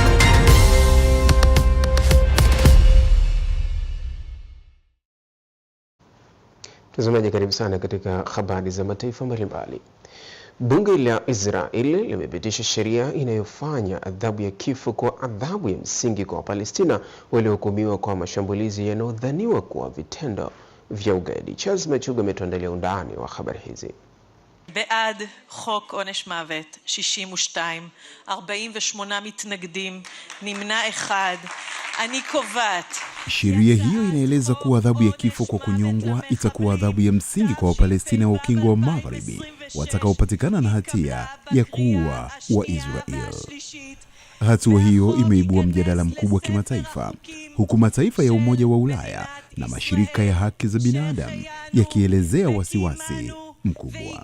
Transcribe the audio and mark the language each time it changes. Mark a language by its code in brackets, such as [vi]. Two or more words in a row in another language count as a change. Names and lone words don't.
[sw] Mtazamaji, karibu sana katika habari za mataifa mbalimbali. Bunge la Israeli limepitisha sheria inayofanya adhabu ya kifo kwa adhabu ya msingi kwa Wapalestina waliohukumiwa kwa mashambulizi yanayodhaniwa kuwa vitendo vya ugaidi. Charles Machuga ametuandalia undani wa habari hizi. [he] בעד חוק עונש מוות 62, 48 מתנגדים, נמנע אחד. אני קובעת. [sw] Sheria hiyo inaeleza kuwa adhabu ya kifo kwa kunyongwa itakuwa adhabu ya msingi kwa Wapalestina wa ukingo wa Magharibi watakaopatikana na hatia ya kuua Waisraeli. Hatua hiyo imeibua mjadala mkubwa kimataifa, huku mataifa ya Umoja wa Ulaya na mashirika ya haki za binadamu yakielezea wasiwasi mkubwa.